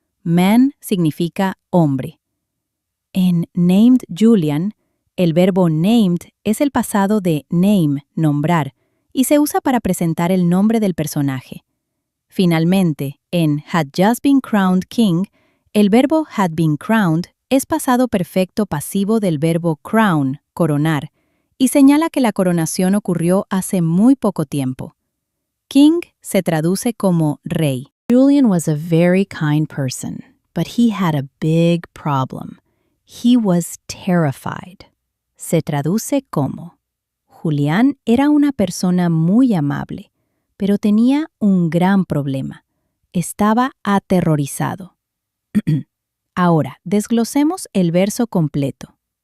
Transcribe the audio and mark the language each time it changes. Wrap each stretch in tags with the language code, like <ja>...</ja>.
<es>Man significa hombre. En</es> <en>named Julian,</en> <es>el verbo named es el pasado de name, nombrar, y se usa para presentar el nombre del personaje. Finalmente, en</es> <en>had just been crowned king,</en> <es>el verbo</es> <en>had been crowned</en> <es>es pasado perfecto pasivo del verbo crown, coronar, y señala que la coronación ocurrió hace muy poco tiempo. King se traduce como rey.</es> <en>Julian was a very kind person, but he had a big problem. He was terrified.</en> <es>Se traduce como: Julián era una persona muy amable, pero tenía un gran problema. Estaba aterrorizado. Ahora, desglosemos el verso completo.</es>